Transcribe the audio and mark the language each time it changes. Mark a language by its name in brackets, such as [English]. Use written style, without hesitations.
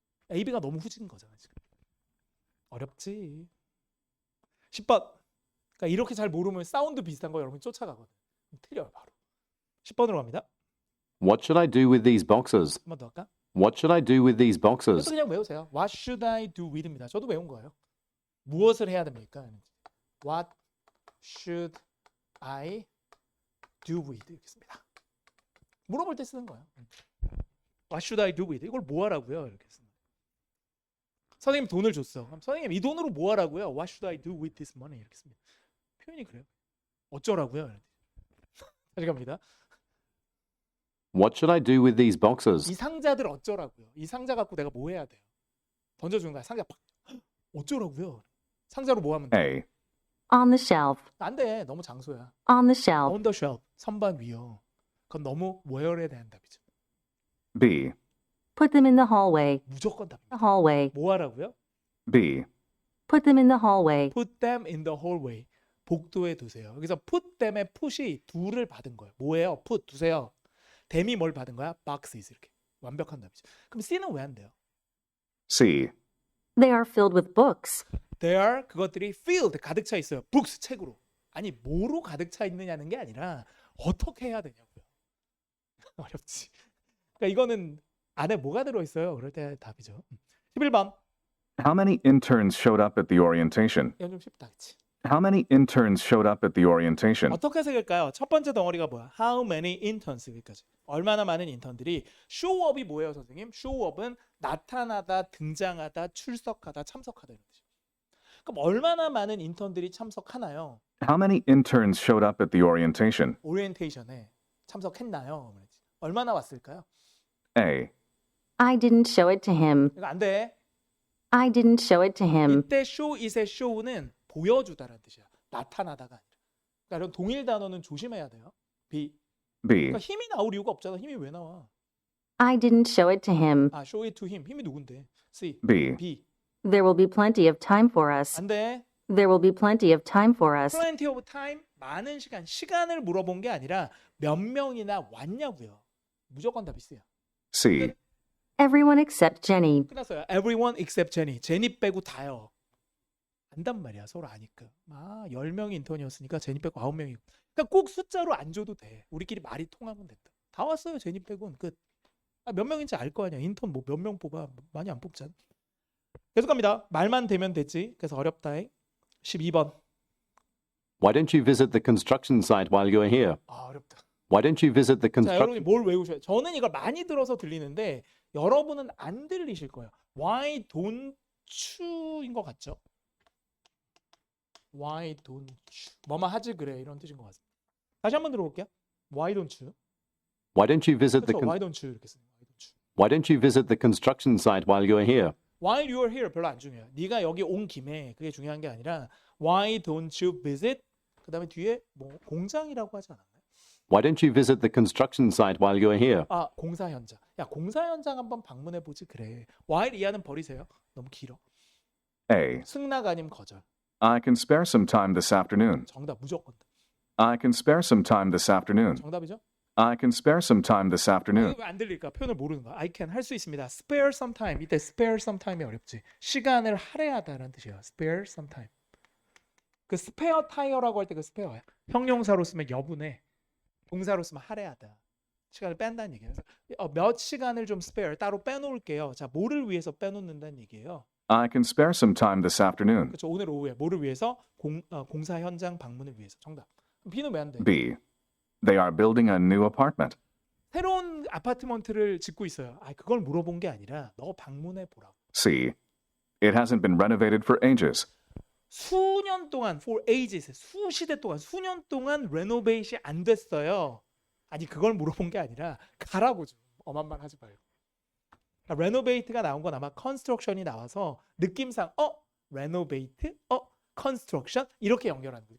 [Korean] A, B가 너무 후진 거잖아 지금. 어렵지. 10번. 그러니까 이렇게 잘 모르면 사운드 비슷한 거 여러분 쫓아가거든. 틀려요 바로. 10번으로 갑니다. [English] What should I do with these boxes? [Korean] 한 번 더 할까? [English] What should I do with these [Korean] 이것도 [English] boxes? [Korean] 그냥 외우세요. [English] What should I do with입니다. [Korean] 저도 외운 거예요. 무엇을 해야 됩니까? [English] What should I do with [Korean] 이렇게 씁니다. 물어볼 때 쓰는 거예요. [English] What should I do with? [Korean] 이걸 뭐 하라고요? 이렇게 쓰는 거예요. 선생님 돈을 줬어. 그럼 선생님 이 돈으로 뭐 하라고요? [English] What should I do with this money? [Korean] 이렇게 씁니다. 표현이 그래요. 어쩌라고요? 다시 갑니다. [English] What should I do with these [Korean] 이 [English] boxes? [Korean] 상자들 어쩌라고요? 이 상자 갖고 내가 뭐 해야 돼요? 던져주는 거야. 상자 팍. 어쩌라고요? 상자로 뭐 하면 돼? A. [English] On the shelf. [Korean] 안 돼. 너무 장소야. [English] On the shelf. On the shelf. [Korean] 선반 위요. 그건 너무 where에 대한 답이죠. B. [English] Put them in the hallway. [Korean] 무조건 답입니다. [English] The hallway. [Korean] 뭐 하라고요? B. [English] Put them in the hallway. Put them in the hallway. [Korean] 복도에 두세요. 여기서 put them의 put이 둘을 받은 거예요. 뭐예요? put 두세요. them이 뭘 받은 거야? boxes 이렇게. 완벽한 답이죠. 그럼 C는 왜 안 돼요? C. [English] They are filled with books. [Korean] There 그것들이 filled 가득 차 있어요. books 책으로. 아니 뭐로 가득 차 있느냐는 게 아니라 어떻게 해야 되냐고요. 어렵지. 그러니까 이거는 안에 뭐가 들어 있어요? 그럴 때 답이죠. 11번. [English] How many interns showed up at the orientation? [Korean] 이건 좀 쉽다, 그렇지? [English] How many interns showed up at the orientation? [Korean] 어떻게 새길까요? 첫 번째 덩어리가 뭐야? [English] How many interns [Korean] 여기까지. 얼마나 많은 인턴들이 showup이 뭐예요, 선생님? showup은 나타나다, 등장하다, 출석하다, 참석하다 이런 뜻이에요. 그럼 얼마나 많은 인턴들이 참석하나요? [English] How many interns showed up at the orientation? [Korean] 오리엔테이션에 참석했나요? 그랬지. 얼마나 왔을까요? A. [English] I didn't show it to him. [Korean] 이거 안 돼. [English] I didn't show it to him. [Korean] 이때 show it의 show는 보여주다라는 뜻이야. 나타나다가 아니라. 그러니까 이런 동일 단어는 조심해야 돼요. B. B. 그러니까 힘이 나올 이유가 없잖아. 힘이 왜 나와? [English] I didn't show it to him. [Korean] 아, [English] show it to him. [Korean] 힘이 누군데? C. B. B. [English] There will be plenty of time for us. [Korean] 안 돼. [English] There will be plenty of time for us. [Korean] plenty of time. 많은 시간. 시간을 물어본 게 아니라 몇 명이나 왔냐고요. 무조건 답이 C야. C. [English] Everyone except Jenny. [Korean] 끝났어요. [English] Everyone except Jenny. [Korean] 제니 빼고 다요. 안단 말이야. 서로 아니까. 10명이 인턴이었으니까 제니 빼고 9명이. 그러니까 꼭 숫자로 안 줘도 돼. 우리끼리 말이 통하면 됐다. 다 왔어요. 제니 빼고는 끝. 몇 명인지 알 거 아니야. 인턴 뭐 몇 명 뽑아. 많이 안 뽑잖아. 계속 갑니다. 말만 되면 됐지. 그래서 어렵다. 12번. [English] Why don't you visit the construction site while you're here? [Korean] 어렵다. [English] Why don't you visit the [Korean] 자, 여러분이 [English] construction? [Korean] 뭘 외우셔요? 저는 이걸 많이 들어서 들리는데 여러분은 안 들리실 거예요. [English] Why don't you [Korean] 인 것 같죠? [English] Why don't you? [Korean] 뭐만 하지 그래 이런 뜻인 것 같습니다. 다시 한번 들어볼게요. [English] Why don't you? Why don't you visit the [Korean] 그렇죠. con- [English] Why don't you [Korean] 이렇게 쓰는 거예요. [English] Why don't you? Why don't you visit the construction site while you're here? While you're here [Korean] 별로 안 중요해요. 네가 여기 온 김에 그게 중요한 게 아니라 [English] Why don't you visit? [Korean] 그다음에 뒤에 뭐 공장이라고 하지 않았나요? [English] Why don't you visit the construction site while you're here? [Korean] 아, 공사 현장. 야, 공사 현장 한번 방문해 보지 그래. while 이하는 버리세요. 너무 길어. A. 승낙 아님 거절. [English] I can spare some time this afternoon. [Korean] 정답 무조건. [English] I can spare some time this afternoon. [Korean] 정답이죠? [English] I can spare some time this afternoon. [Korean] 왜 안 들릴까? 표현을 모르는 거야. [English] I can [Korean] 할 수 있습니다. spare some time. 이때 spare some time이 어렵지. 시간을 할애하다라는 뜻이에요. spare some time. 그 spare tire라고 할 때 그 spare야. 형용사로 쓰면 여분에, 동사로 쓰면 할애하다. 시간을 뺀다는 얘기예요. 그래서 몇 시간을 좀 spare 따로 빼놓을게요. 자, 뭐를 위해서 빼놓는다는 얘기예요. [English] I can spare some time this afternoon. [Korean] 그렇죠. 오늘 오후에 뭐를 위해서? 공사 현장 방문을 위해서. 정답. 그럼 B는 왜 안 돼? B. [English] They are building a new apartment. [Korean] 새로운 아파트먼트를 짓고 있어요. 아, 그걸 물어본 게 아니라 너 방문해 보라고. C. [English] It hasn't been renovated for ages. [Korean] 수년 동안 for ages 수시대 동안 수년 동안 레노베이션이 안 됐어요. 아니 그걸 물어본 게 아니라 가라고 좀 엄한 말 하지 말고. 그러니까 레노베이트가 나온 건 아마 컨스트럭션이 나와서 느낌상 레노베이트 컨스트럭션 이렇게 연결하는 거예요.